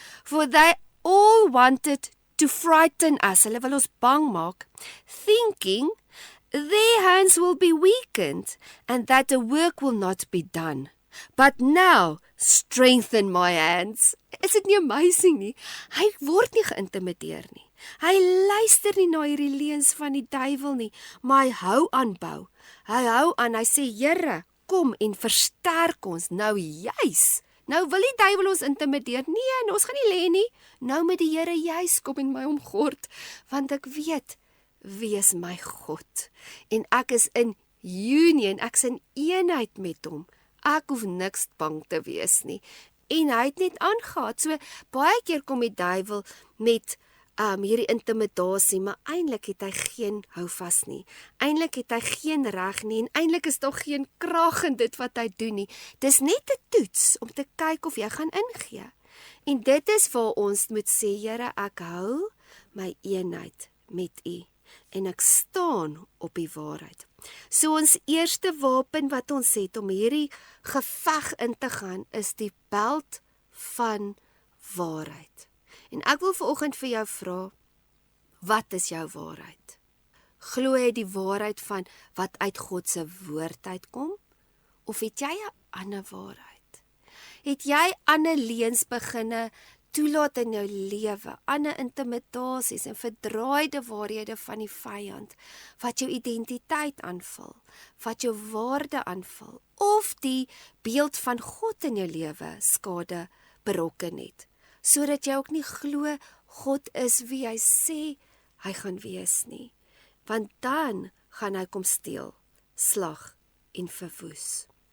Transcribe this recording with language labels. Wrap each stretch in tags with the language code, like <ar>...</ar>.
<en>For they all wanted to frighten us.</en> <af>Hulle wil ons bang maak.</af> <en>Thinking their hands will be weakened and that the work will not be done. But now strengthen my hands.</en> <af>Is dit nie amazing nie? Hy word nie geïntimideer nie. Hy luister nie na hierdie leuns van die duiwel nie, maar hy hou aan bou. Hy hou aan, hy sê, Here, kom en versterk ons nou juis. Nou wil die duiwel ons intimideer. Nee, ons gaan nie lê nie. Nou met die Here juis kom en my omgord, want ek weet, wie is my God? En ek is in union, ek is in eenheid met hom. Ek hoef niks bang te wees nie. En hy het net aangegaan. So baie keer kom die duiwel met hierdie intimidasie, maar eintlik het hy geen houvas nie. Eintlik het hy geen reg nie en eintlik is daar geen krag in dit wat hy doen nie. Dis net 'n toets om te kyk of jy gaan ingee. En dit is waar ons moet sê, Here, ek hou my eenheid met U en ek staan op die waarheid. So ons eerste wapen wat ons het om hierdie geveg in te gaan is die beld van waarheid. En ek wil vanoggend vir jou vra, wat is jou waarheid? Glo jy die waarheid van wat uit God se woord uitkom? Of het jy 'n ander waarheid? Het jy ander leuns beginne toelaat in jou lewe, ander intimidasies en verdraaide waarhede van die vyand, wat jou identiteit aanval, wat jou waarde aanval, of die beeld van God in jou lewe skade berokken het, sodat jy ook nie glo God is wie hy sê hy gaan wees nie, want dan gaan hy kom steel, slag en verwoes.</af>